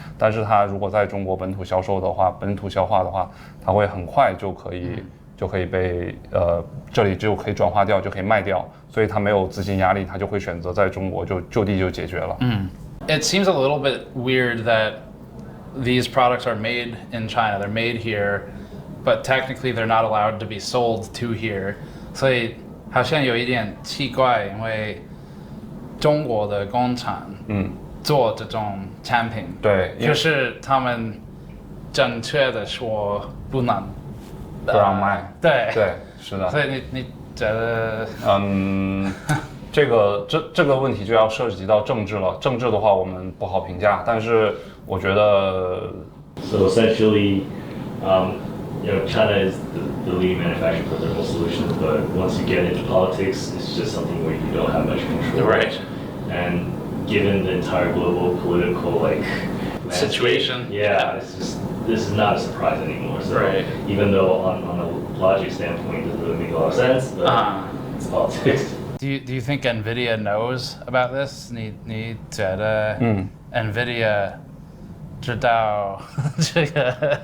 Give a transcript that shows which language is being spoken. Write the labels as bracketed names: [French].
[Chinese] 但是它如果在中国本土销售的话，本土消化的话，它会很快就可以被这里就可以转化掉，就可以卖掉，所以它没有资金压力，它就会选择在中国就地就解决了。 [English] It seems a little bit weird that these products are made in China. They're made here, but technically they're not allowed to be sold to here. [Chinese] 所以好像有一点奇怪，因为中国的工厂做这种产品，对，就是他们正确的说不让卖。对，是的。所以你觉得？这个问题就要涉及到政治了。政治的话，我们不好评价。但是我觉得 [English] So essentially, China is the leading manufacturer for thermal solutions, but once you get into politics, it's just something where you don't have much control. Right. And given the entire global political situation, this is not a surprise anymore. So even though on a logic standpoint, it doesn't really make a lot of sense, but it's politics. Do you think NVIDIA knows about this? [Chinese] 你觉得NVIDIA 知道这个？